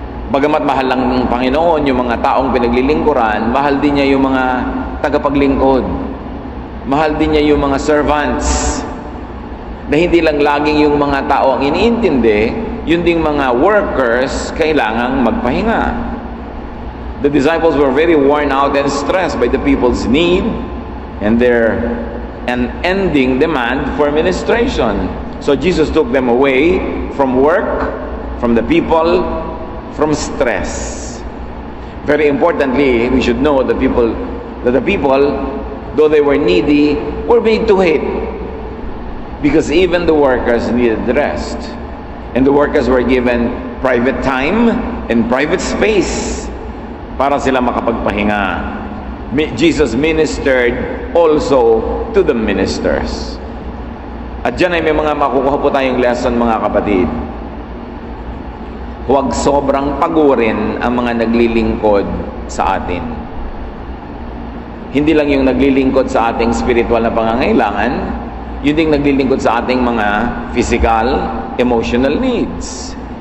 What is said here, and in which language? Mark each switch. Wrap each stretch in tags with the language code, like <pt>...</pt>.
<tl>Bagamat mahal lang ng Panginoon yung mga taong pinaglilingkuran, mahal din niya yung mga tagapaglingkod. Mahal din niya yung mga servants. Na hindi lang laging yung mga tao ang iniintindi, yun ding mga workers kailangang magpahinga.</tl> <en>The disciples were very worn out and stressed by the people's need and their unending demand for ministration. So Jesus took them away from work, from the people, from stress. Very importantly, we should know that the people, though they were needy, were made to wait. Because even the workers needed rest. And the workers were given private time and private space</en> <tl>para sila makapagpahinga.</tl> <en>Jesus ministered also to the ministers.</en> <tl>At dyan ay may mga makukuha po tayong lesson, mga kapatid. Huwag sobrang pagurin ang mga naglilingkod sa atin. Hindi lang yung naglilingkod sa ating spiritual na pangangailangan, yun ding naglilingkod sa ating mga physical, emotional needs.</tl>